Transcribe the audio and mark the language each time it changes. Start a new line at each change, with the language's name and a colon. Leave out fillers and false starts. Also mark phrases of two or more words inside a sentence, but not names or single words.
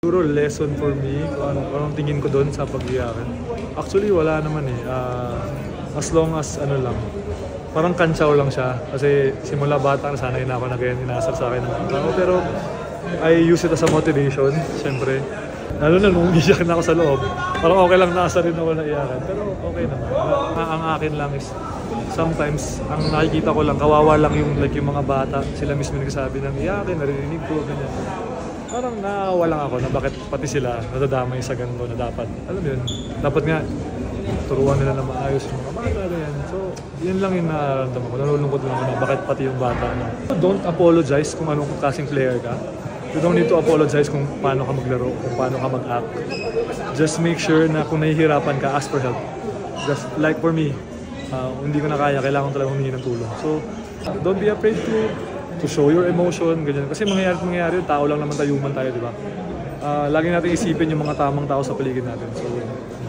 Filipino: Siguro
English: lesson for me,
Filipino: anong tingin ko doon sa pag-iyakin. Actually, wala naman eh.
English: As long as
Filipino: ano lang, parang kantsaw lang siya. Kasi simula bata, sanay na ako na ganyan, inasar sa akin ng tao.
English: Pero I use it as a motivation,
Filipino: syempre. Lalo na nung umiyak na ako sa loob. Parang okay lang nasa rin ako na iyakan. Pero okay naman. Ang akin lang is, sometimes, ang nakikita ko lang, kawawa lang yung, like, yung mga bata. Sila mismo nagsasabi ng iyakin, narinig ko, ganyan. Parang naawa lang ako na bakit pati sila nadadamay sa ganito na dapat. Alam mo yun, dapat nga, turuan nila na maayos yung mga bata, ganyan. So, yun lang yung nararamdaman ko. Nalulungkot lang ako na bakit pati yung bata. No?
English: Don't apologize
Filipino: kung anong kasing player ka.
English: You don't need to apologize
Filipino: kung paano ka maglaro, kung paano ka mag-act.
English: Just make sure
Filipino: na kung nahihirapan ka,
English: ask for help. Just like for me,
Filipino: hindi ko na kaya, kailangan talaga humingi ng tulong.
English: So, don't be afraid to show your emotion,
Filipino: ganyan. Kasi mangyayari, tao lang naman tayo, human tayo, di ba? Lagi natin isipin yung mga tamang tao sa paligid natin. So,